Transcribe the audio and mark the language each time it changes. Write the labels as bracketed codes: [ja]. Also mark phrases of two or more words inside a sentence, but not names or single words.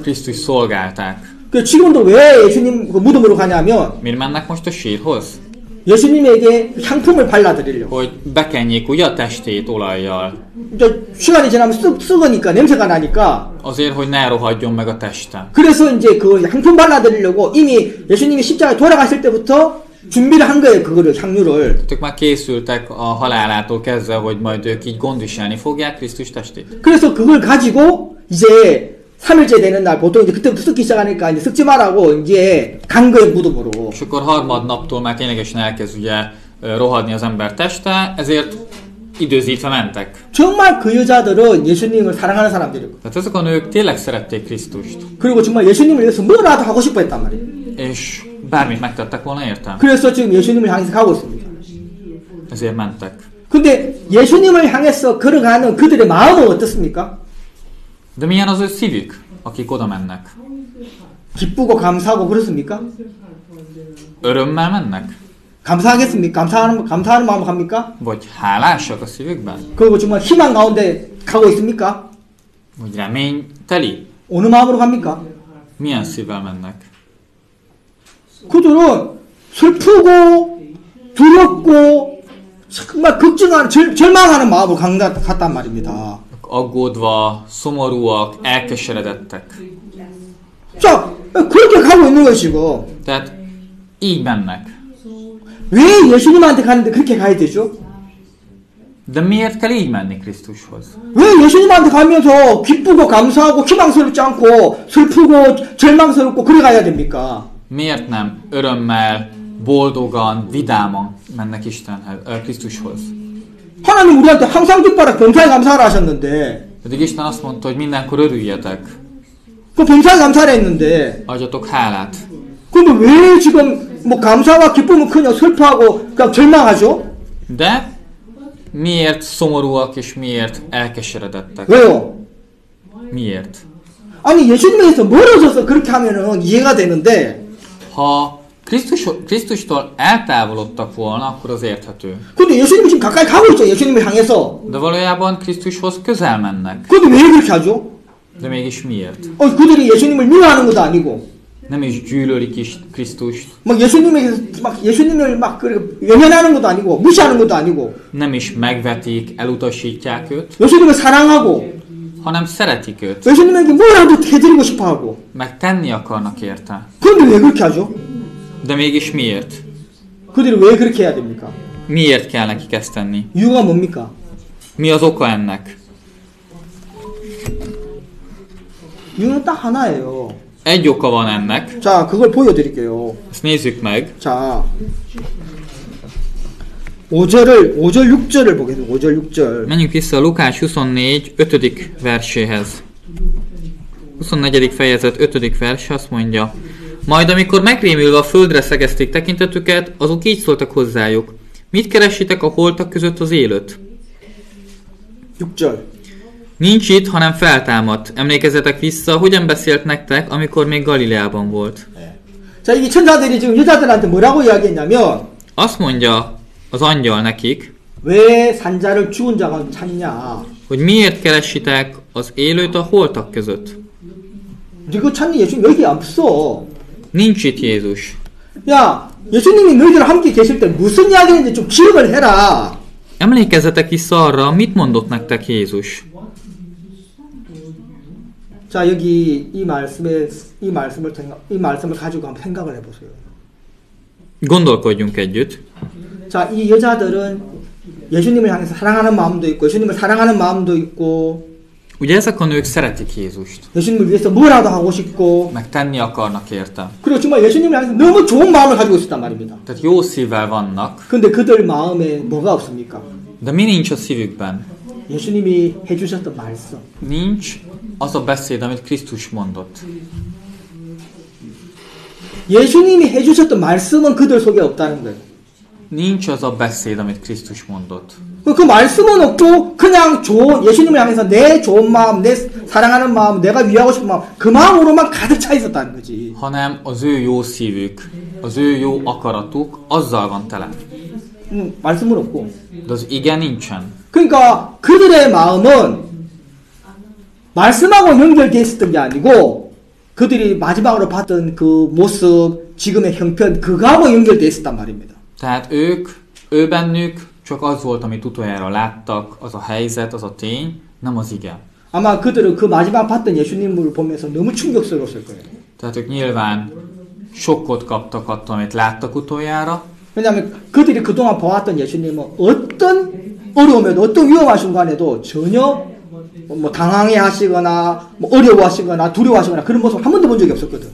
[hu] Krisztus szolgálták. [ko] 그 지금도 왜 예수님 그 무덤으로 가냐면, [hu] Miért mennek most a sírhoz? [ko] 예수님에게 향품을 발라드리려고. [hu] Hogy bekenjék ugye a testét olajjal. [ko] 이제 시간이 지나면 썩으니까 냄새가 나니까. [hu] Azért, hogy ne rohadjon meg a teste. [ko] 그래서 이제 그 향품 발라드리려고 이미 예수님이 십자가에 돌아가실 때부터 준비를 한 거예요, 그거를 향유를. [hu] Ők már készültek a halálától kezdve, hogy majd ők így gondviselni fogják Krisztus testét. [ko] 그래서 그걸 가지고 이제 3일째 되는 날 보통 이제 그때부터 썩기 시작하니까 이제 썩지 말라고 이제 간 거예요, 무덤으로. [hu] És akkor harmadnaptól már ténylegesen elkezd ugye rohadni az ember teste, ezért időzítve mentek. [ko] 정말 그 여자들은 예수님을 사랑하는 사람들이고. [hu] Tehát ezek a nők tényleg szerették Krisztust. [ko] 그리고 정말 예수님을 위해서 뭐라도 하고 싶어 했단 말이에요. [hu] És bármit megtettek volna értem. [ko] 그래서 지금 예수님을 향해서 가고 있습니다. [hu] Ezért mentek. [ko] 근데 예수님을 향해서 걸어가는 그들의 마음은 어떻습니까? [hu] De milyen az ő szívük, akik oda mennek? [ko] 기쁘고 감사하고 그렇습니까? [hu] Örömmel mennek? [ko] 감사하겠습니까? 감사하는 마음으로 갑니까? [hu] Vagy hálásak a szívükben? [ko] 그리고 정말 희망 가운데 가고 있습니까? [hu] Vagy reményteli? [ko] 어느 마음으로 갑니까? [hu] Milyen szívvel mennek? [ko] 그들은 슬프고 두렵고 정말 걱정하는 절망하는 마음으로 갔단 말입니다. [hu] Aggódva, szomorúak, elkeseredettek. [ko] 자, 그렇게 가고 있는 거예요, 지금. [hu] Tehát így mennek. [ko] 왜 예수님한테 가는데 그렇게 가야 되죠? [hu] De miért kell így menni Krisztushoz? [ko] 왜 예수님한테 가면서 기쁘고 감사하고 희망스럽지 않고 슬프고 절망스럽고 그래 가야 됩니까? [hu] Miért nem örömmel, boldogan, vidáman mennek Istenhez, Krisztushoz? [ko] 하나님 우리한테 항상 기뻐라 범사에 감사하라 하셨는데 [hu] Pedig Isten azt mondta, hogy mindenkor örüljetek, [ko] 그 범사에 감사를 했는데 [hu] adjatok hálát. [ko] 근데 왜 지금 뭐 감사와 기쁨은 그냥 슬퍼하고 그냥 절망하죠? [hu] De miért szomorúak és miért elkeseredettek? [ko] 왜요? [hu] Miért? [ko] 아니 예수님에서 멀어져서 그렇게 하면은 이해가 되는데 [hu] Ha Krisztustól eltávolodtak volna, akkor az érthető. [ko] 근데 예수님이 지금 가까이 가고 있죠. 예수님을 향해서. [hu] De valójában Krisztushoz közel mennek. [ko] 근데 왜 그렇게 하죠? [hu] De mégis miért? [ko] 그들이 예수님을 미워하는 것도 아니고 [hu] Nem is gyűlölik is Krisztust. [ko] 막 예수님을 막 외면하는 것도 아니고 무시하는 것도 아니고 [hu] Nem is megvetik, elutasítják őt, [ko] 예수님을 사랑하고 [hu] hanem szeretik őt. [ko] 예수님에게 뭐라도 해드리고 싶어하고 [hu] Meg tenni akarnak érte. [ko] 그런데 왜 그렇게 하죠? [hu] De mégis miért? [ko] 그들이 왜 그렇게 해야 됩니까? [hu] Miért kell nekik ezt tenni? [ko] 이유가 뭡니까? [hu] Mi az oka ennek? [ko] 이유는 딱 하나예요. [hu] Egy oka van ennek. [ko] 자, 그걸 보여드릴게요. [hu] Ezt nézzük meg. [ko] 자, 5절 6절을 보겠습니다. 5절 6절. [hu] Menjünk vissza a Lukás 24. 5. verséhez. 24. fejezet 5. vers azt mondja: Majd amikor megrémülve a földre szegezték tekintetüket, azok így szóltak hozzájuk: Mit keresitek a holtak között az élőt? [ko] 6절. [hu] Nincs itt, hanem feltámadt. Emlékezzetek vissza, hogyan beszélt nektek, amikor még Galileában volt. [ko] 자, 이 천사들이 지금 여자들한테 뭐라고 이야기했냐면 [hu] Azt mondja az angyal nekik, [ko] 왜 산자를 죽은 자가 찾냐? [hu] hogy miért keresitek az élőt a holtak között. [ko] 이거 찾는 예수님 여기 없어. [hu] Nincs itt Jézus. [ko] 야, 예수님이 너희들 함께 계실 때 무슨 이야기인지 좀 기억을 해라. [hu] Emlékezzetek vissza arra, mit mondott nektek Jézus. [ko] 자, 여기 이 말씀을 가지고 한번 생각을 해보세요. [hu] Gondolkodjunk együtt. [ko] 자, 이 여자들은 예수님을 향해서 사랑하는 마음도 있고, 예수님을 사랑하는 마음도 있고, [hu] Ugye ezek a nők szeretik Jézust, [ko] 예수님을 위해서 뭐라도 하고 싶고, [hu] meg tenni akarnak érte. [ko] 그리고 정말 예수님을 향해서 너무 좋은 마음을 가지고 있었단 말입니다. [hu] Tehát jó szívvel vannak, [ko] 근데 그들 마음에 뭐가 없습니까? [hu] de mi nincs a szívükben? [ko] 예수님이 해주셨던 말씀. [hu] Nincs az a beszéd, amit Krisztus mondott. [ko] 예수님이 해주셨던 말씀은 그들 속에 없다는 거예요. [hu] Nincs az a beszéd, amit Krisztus mondott. [ko] 그 말씀은 없고 그냥 예수님을 향해서 내 좋은 마음, 내 사랑하는 마음, 내가 위하고 싶은 마음, 그 마음으로만 가득 차 있었다는 거지. [hu] Hanem az ő jó szívük, az ő jó akaratuk, azzal van tele. [ko] 말씀은 없고. [hu] De az ige nincsen. [ko] 그러니까 그들의 마음은 말씀하고 연결되어 있었던 게 아니고 그들이 마지막으로 봤던 그 모습, 지금의 형편, 그거하고 연결되어 있었단 말입니다. [hu] Tehát ő bennük csak az volt, amit utoljára láttak, az a helyzet, az a tény, nem az ige. [ko] 아마 그들은 그 마지막 봤던 예수님을 보면서 너무 충격스러웠을 거예요. [hu] Tehát ők nyilván sokkot kaptak attól, amit láttak utoljára, [ko] 왜냐하면 그들이 그동안 보았던 예수님은 어떤 어려움에도 어떤 위험한 순간에도 전혀 뭐 당황해 하시거나 뭐 어려워하시거나 두려워하시거나 그런 모습 한 번도 본 적이 없었거든.